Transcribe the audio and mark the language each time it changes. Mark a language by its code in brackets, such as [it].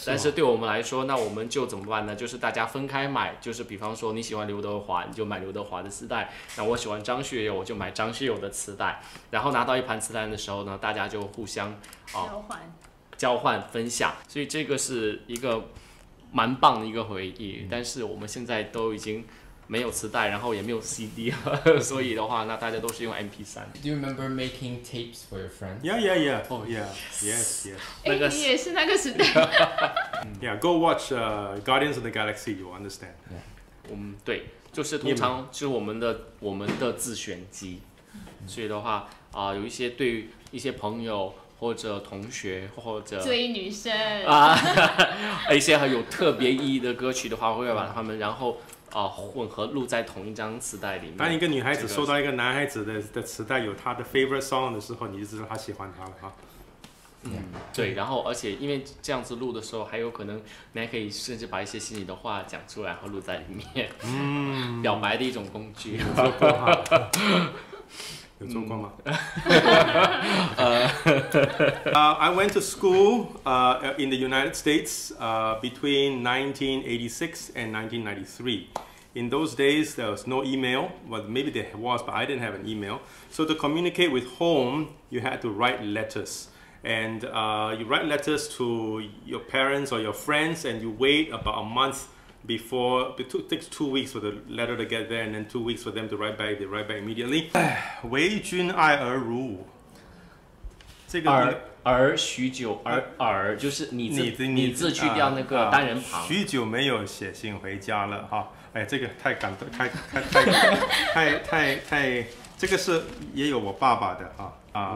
[zh] 但是对我们来说，那我们就怎么办呢？就是大家分开买，就是比方说你喜欢刘德华，你就买刘德华的磁带；那我喜欢张学友，我就买张学友的磁带。然后拿到一盘磁带的时候呢，大家就互相交换分享，所以这个是一个蛮棒的一个回忆。但是我们现在都已经没有磁带，然后也没有 CD 了，所以的话，那大家都是用 MP3。 [en] Do you remember making tapes for your friends? Yeah. Oh yeah. Yes. [zh] 你也是那个时代。 [en] Yeah, go watch Guardians of the Galaxy. You will understand. [zh] 对，就是通常就是我们的自选集，所以的话有一些对于一些朋友或者同学或者追女生一些很有特别意义的歌曲的话，会把它们然后混合录在同一张磁带里面。当一个女孩子收到一个男孩子的磁带有他的 [en] favorite song [zh] 的时候，你就知道他喜欢他了哈。对，然后而且因为这样子录的时候，还有可能你还可以甚至把一些心里的话讲出来，然后录在里面，表白的一种工具。有做过吗？ [en] I went to school in the United States between 1986 and 1993. In those days, there was no email. Well, maybe there was, but I didn't have an email. So to communicate with home, you had to write letters. And you write letters to your parents or your friends, and you wait about a month before. It takes 2 weeks for the letter to get there, and then 2 weeks for them to write back. They write back immediately. [zh] 为君爱而如吾。这个儿许久，儿就是你字去掉那个单人旁。许久没有写信回家了哈。哎，这个太感动，太，这个是也有我爸爸的啊。